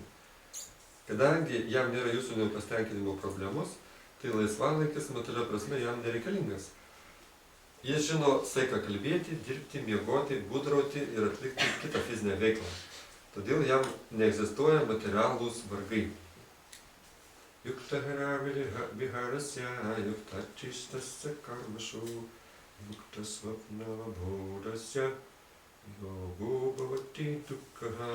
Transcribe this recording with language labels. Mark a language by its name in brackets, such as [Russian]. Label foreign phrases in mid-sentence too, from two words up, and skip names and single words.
[Lithuanian] Kadangi jam nėra jūsinio pasitenkinimo problemos, tai laisvalaikis materialia prasme jam nereikalingas. Jis žino saiką kalbėti, dirbti, miegoti, būdrauti ir atlikti kitą fizinę veiklą. Todėl jam neegzistuoja materialūs vargai. [Sanskrit] युक्ताहार विहारस्य, युक्त चेष्टस्य कर्मसु, युक्त स्वप्नाव बोधस्य, योगो भवति दुःखहा.